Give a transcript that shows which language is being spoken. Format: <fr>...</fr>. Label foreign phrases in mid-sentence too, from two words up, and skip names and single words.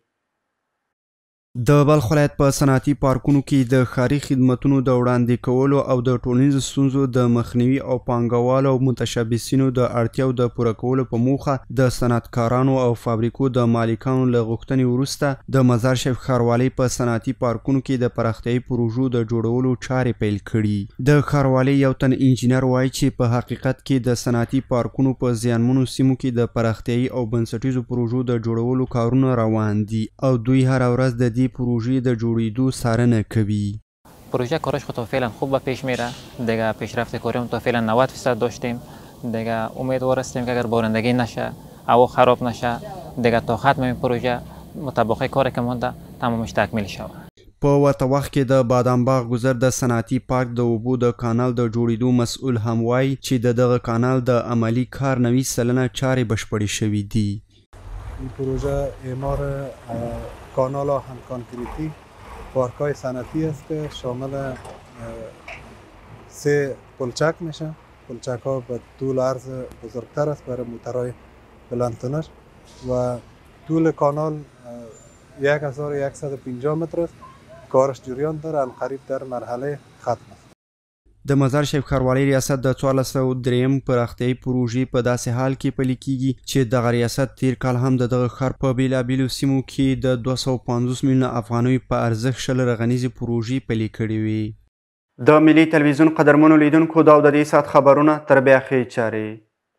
<ps>د بلخ ولایت په صنعتي پارکونو کې د ښاري خدمتونو د وړاندې کولو او د ټولنیزو ستونزو د مخنیوي او پانګوالو او متشبثینو د اړتیاو د پوره کولو په موخه د صنعتکارانو او فابریکو د مالکانو له غوښتنې وروسته د مزار شریف ښاروالۍ په صنعتي پارکونو کې د پراختیایي پروژو د جوړولو چارې پیل کړي. د ښاروالۍ یو تن انجینر وایي چې په حقیقت کې د صنعتي پارکونو په زیانمنو سیمو کې د پراختیایي او بنسټیزو پروژو د جوړولو کارونه روان دي او دوی هر ورځ د پروژه د جوړیدو څارنه کوي.</ps> <fa>پروژه کارش خود تا فعلا خوب به پیش میره. دیگه پیشرفت کاریم تا فعلا 90% داشتیم. دیگه امیدوار هستیم که اگر بارندگی نشه، هوا خراب نشه، دیگه تا ختم این پروژه مطابق کاری که مونده تمامش تکمیل شود.</fa> <ps>په ورته وخت کې د بادام باغ گذر د صنعتي پارک د اوبو د کانال د جوړیدو مسؤل هم وایي چې دغه کانال د عملی کار 90% چارې بشپړې شوې دي.</ps> <fa>این پروژه اعمار کانال هم کانکریتی پارک‌های صنعتی است که شامل 3 پلچک میشه. پلچک ها به طول عرض بزرگتر است برای موترهای بلندتنش و طول کانال 1150 متر است. کارش جریان داره، عنقریب در مرحله ختم است.</fa> <ps>د مزار شریف ښاروالۍ ریاست د 1403 پراختیایي پروژې په داسې حال کې پلي کیږي چې دغه ریاست تیر کال هم د دغه ښار په بیلابیلو سیمو کې د 250 میلیونه افغانیو په ارزښت 10 رغنیزې پروژې پلي کړې وې. د ملي تلویزیون قدرمنو لیدونکو دا د دې ساعت خبرونه تر بیا ښې چارې.</ps>